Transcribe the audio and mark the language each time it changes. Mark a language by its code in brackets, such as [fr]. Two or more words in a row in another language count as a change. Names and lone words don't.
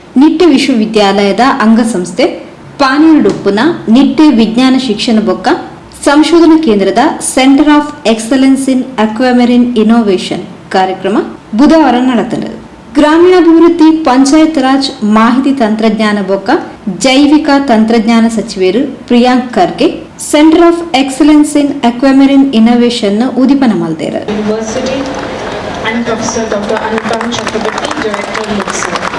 [tcy] ನಿಟ್ಟೆ ವಿಶ್ವವಿದ್ಯಾಲಯದ ಅಂಗಸಂಸ್ಥೆ ಪಾನೀರ್ ಉಪ್ಪುನ ನಿಟ್ಟೆ ವಿಜ್ಞಾನ ಶಿಕ್ಷಣ ಬೊಕ್ಕ ಸಂಶೋಧನಾ ಕೇಂದ್ರದ ಸೆಂಟರ್ ಆಫ್ ಎಕ್ಸಲೆನ್ಸ್ ಇನ್ ಅಕ್ವಾಮರಿನ್ ಇನೋವೇಷನ್ ಕಾರ್ಯಕ್ರಮ ಬುಧವಾರ ನಡೆದವು. ಗ್ರಾಮೀಣಾಭಿವೃದ್ಧಿ, ಪಂಚಾಯತ್ ರಾಜ್, ಮಾಹಿತಿ ತಂತ್ರಜ್ಞಾನ ಬೊಕ್ಕ ಜೈವಿಕ ತಂತ್ರಜ್ಞಾನ ಸಚಿವರು ಪ್ರಿಯಾಂಕ್ ಖರ್ಗೆ ಸೆಂಟರ್ ಆಫ್ ಎಕ್ಸಲೆನ್ಸ್ ಇನ್ ಅಕ್ವಾಮರಿನ್ ಇನೋವೇಷನ್ ಉದಿಪನ ಮಲ್ದೇರು. [en] University and Professor Dr. Anupam Chakraborty, Director Nitte.